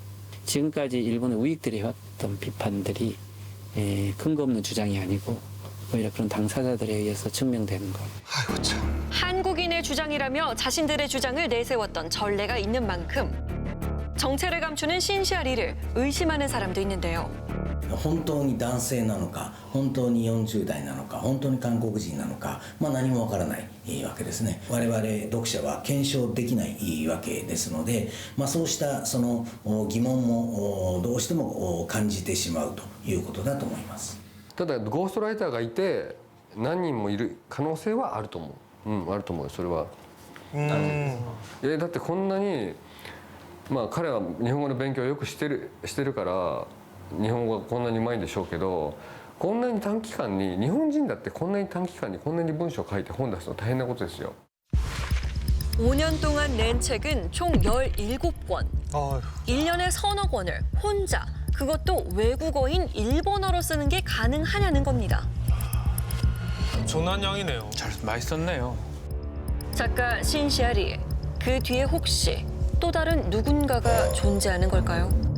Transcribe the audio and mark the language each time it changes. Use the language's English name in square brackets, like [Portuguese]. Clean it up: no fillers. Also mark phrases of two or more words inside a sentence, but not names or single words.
[Korean] 지금까지 일본의 우익들이 해왔던 비판들이 근거 없는 주장이 아니고 오히려 그런 당사자들에 의해서 증명되는 거. 아이고 참. 한국인의 주장이라며 자신들의 주장을 내세웠던 전례가 있는 만큼 정체를 감추는 신시아리를 의심하는 사람도 있는데요. [Japanese] 本当に男性なのか、本当に40代なのか、本当に韓国人なのか、何もわからないわけですね。我々読者は検証できないわけですので、そうしたその疑問もどうしても感じてしまうということだと思います。ただゴーストライターがいて何人もいる可能性はあると思う。あると思うよそれは。だってこんなに彼は日本語の勉強をよくしてるから日本語がこんなにうまいんでしょうけど、こんなに短期間に日本人だってこんなに短期間にこんなに文章を書いて本出すの大変なことですよ。 [Korean] 5년 동안 낸 책은 총 17권. 1년에 서너 권을 혼자, 그것도 외국어인 일본어로 쓰는 게 가능하냐는 겁니다. 엄청난 양이네요. 잘 많이 썼네요. 작가 신시아리, 그 뒤에 혹시 또 다른 누군가가 존재하는 걸까요?